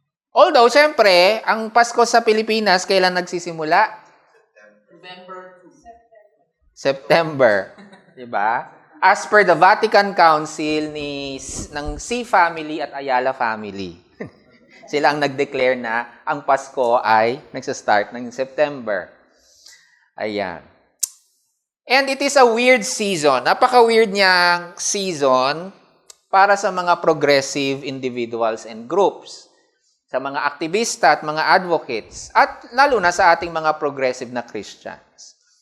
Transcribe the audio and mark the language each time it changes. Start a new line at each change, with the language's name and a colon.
Filipino: Although, syempre, ang Pasko sa Pilipinas, kailan nagsisimula? September. Diba?
English: As per the Vatican Council ng C family at Ayala family.
Filipino: Sila ang nag-declare na ang Pasko ay nagsa-start ng September. Ayan.
English: And it is a weird season.
Filipino: Napaka-weird niyang season para sa mga progressive individuals and groups, sa mga aktivista at mga advocates, at lalo na sa ating mga progressive na Christians.